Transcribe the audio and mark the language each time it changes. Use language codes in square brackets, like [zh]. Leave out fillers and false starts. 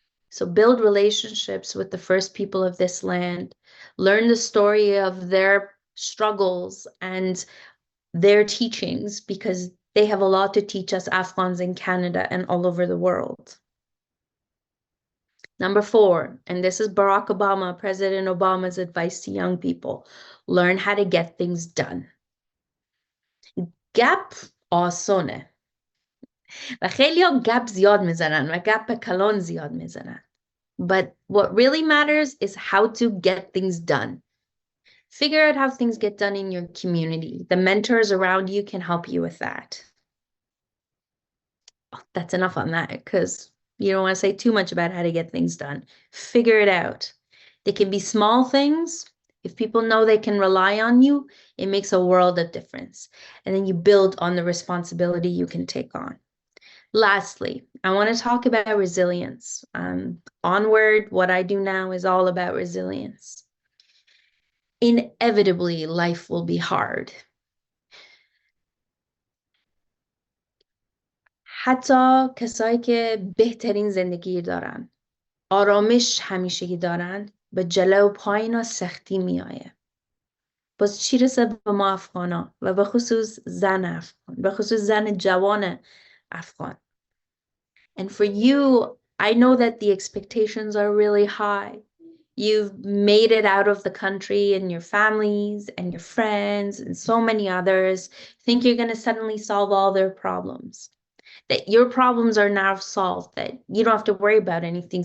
[en] So build relationships with the first people of this land, learn the story of their struggles and their teachings, because they have a lot to teach us Afghans in Canada and all over the world. Number 4, and this is Barack Obama, President Obama's advice to young people, learn how to get things done. [fa] گپ آسونه و خیلی ها گپ زیاد میزنن و گپ کلان زیاد میزنن. [en] But what really matters is how to get things done. Figure out how things get done in your community. The mentors around you can help you with that. Oh, that's enough on that, because you don't want to say too much about how to get things done. Figure it out. They can be small things. If people know they can rely on you, it makes a world of difference. And then you build on the responsibility you can take on. Lastly, I want to talk about resilience. Onward, what I do now is all about resilience. Inevitably, life will be hard. [fa] حتی کسایی که بهترین زندگی دارن، آرامش همیشگی دارن، به جلو پایین سختی میآید. باز چی رسه به ما افغانا و به خصوص زن افغان، به خصوص زن جوان افغان. [en] And for you, I know that the expectations are really high. You've made it out of the country, and your families and your friends and so many others think you're going to suddenly solve all their problems. That your problems are now solved, that you don't have to worry about anything.